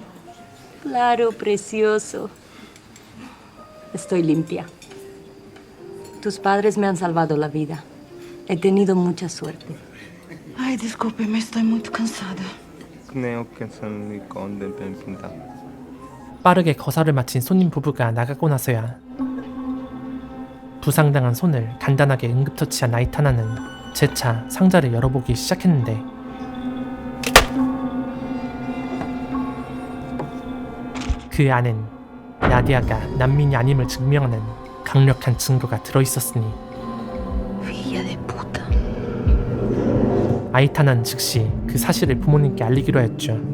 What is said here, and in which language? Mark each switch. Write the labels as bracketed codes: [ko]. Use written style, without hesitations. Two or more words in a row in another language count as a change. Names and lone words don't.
[es] Claro, precioso. Estoy limpia. Tus padres me han salvado la vida. He tenido mucha suerte. Ay, discúlpeme, estoy muy cansada. Creo que es el licor del pinta. [ko] 빠르게 거사를 마친 손님 부부가 나가고 나서야 부상당한 손을 간단하게 응급처치한 아이타나는 재차 상자를 열어보기 시작했는데 그 안엔 나디아가 난민이 아님을 증명하는 강력한 증거가 들어있었으니 아이타나는 즉시 그 사실을 부모님께 알리기로 했죠.